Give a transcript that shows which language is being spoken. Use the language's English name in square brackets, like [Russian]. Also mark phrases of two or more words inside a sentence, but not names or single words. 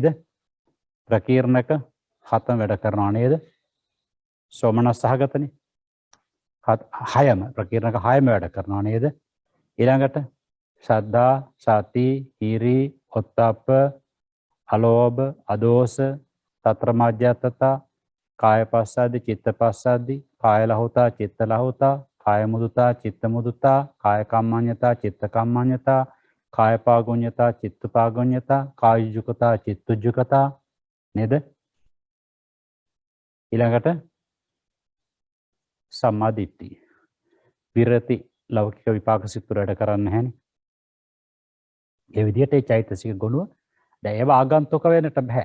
[Sinhala] ප්‍රකීර්ණක 7ම වැඩ කරනවා නේද? සෝමනස් සහගතනේ 6ම ප්‍රකීර්ණක 6ම වැඩ කරනවා නේද? [Pali] ඊළඟට ශ්‍රද්ධා, සති, හිරි, ඔත්තප්ප, අලෝභ, අදෝස, තත්‍ර මජ්ජත්තතා, කාය පස්සද්දි, චිත්ත පස්සද්දි, කාය ලහුතා, චිත්ත ලහුතා, කාය මුදුතා, චිත්ත මුදුතා, කාය කම්මඤ්ඤතා, චිත්ත කම්මඤ්ඤතා, කාය පාගොඤ්ඤතා, චිත්ත පාගොඤ්ඤතා, කාය යුජ්ජකතා, චිත්ත යුජ්ජකතා නේද? [Sinhala] ඊළඟට සම්මා දිට්ඨිය. විරති ලෞකික විපාක සිත් වලට කරන්නේ නැහැනේ. ඒ විදිහට ඒ චෛතසික ගුණ දැන් ඒව ආගන්තුක වෙන්නට බෑ.